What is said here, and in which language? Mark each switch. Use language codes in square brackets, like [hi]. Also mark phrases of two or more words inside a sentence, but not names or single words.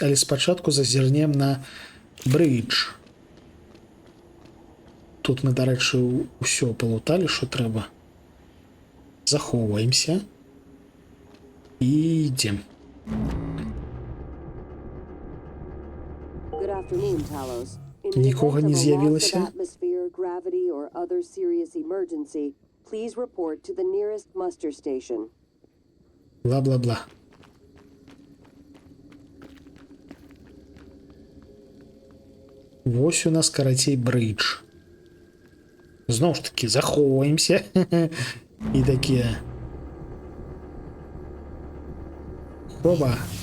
[be] Але спачатку зазірнем на бридж. Тут мы, дарэчы, ўсё палуталі, што трэба. Захоўваемся. І ідзем. Нікога не з'явілася? [en] Please report to the nearest muster station. [be] Бла-бла-бла. Вось у нас, карацей, бридж. Зноў ж таки, захоўваемся. І такія. Хоба.